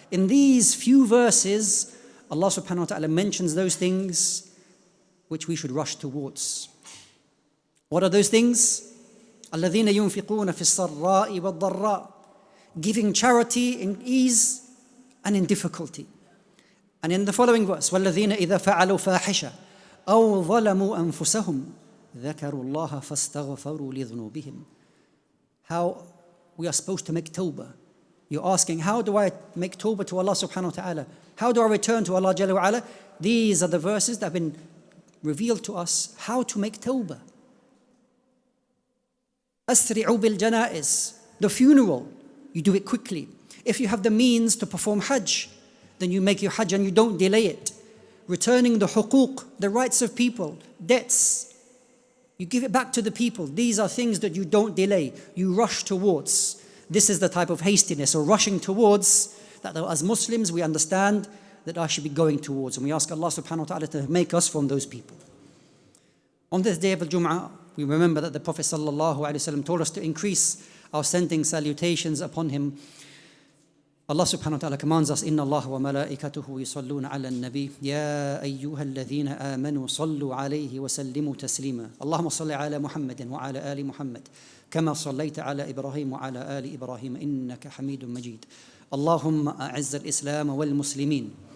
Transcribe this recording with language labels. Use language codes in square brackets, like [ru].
[en] In these few verses, Allah subhanahu wa ta'ala mentions those things which we should rush towards. What are those things? [ar] الَّذِينَ يُنْفِقُونَ فِي السَّرَّاءِ وَالضَّرَّاءِ, [en] giving charity in ease and in difficulty. And in the following verse, [ar] وَالَّذِينَ إِذَا فَعَلُوا فَاحِشَةً أَوْ ظَلَمُوا أَنفُسَهُمْ ذَكَرُوا اللَّهَ فَاسْتَغْفَرُوا لِذُنُوبِهِمْ. [en] How we are supposed to make tawbah. You're asking, how do I make tawbah to Allah subhanahu wa ta'ala? How do I return to Allah Jalla wa Ala? These are the verses that have been revealed to us how to make tawbah. [ar] أسرعوا بالجنائز, [en] the funeral, you do it quickly. If you have the means to perform hajj, then you make your hajj and you don't delay it. Returning the huquq, the rights of people, debts, you give it back to the people. These are things that you don't delay, you rush towards. This is the type of hastiness or rushing towards that as Muslims we understand that I should be going towards. And we ask Allah subhanahu wa ta'ala to make us from those people. On this day of Al-Jum'ah, we remember that the Prophet sallallahu alaihi wasallam told us to increase our sending salutations upon him. Allah subhanahu wa ta'ala commands us, [ar] إِنَّ اللَّهَ وَمَلَائِكَتُهُ يُصَلُّونَ عَلَى النَّبِيِّ يَا أَيُّهَا الَّذِينَ آمَنُوا صَلُّوا عَلَيْهِ وَسَلِّمُوا تَسْلِيمًا اللهم صل على محمد وعلى آل محمد كما صليت على إبراهيم وعلى آل إبراهيم إنك حميد مجيد اللهم أعز الإسلام والمسلمين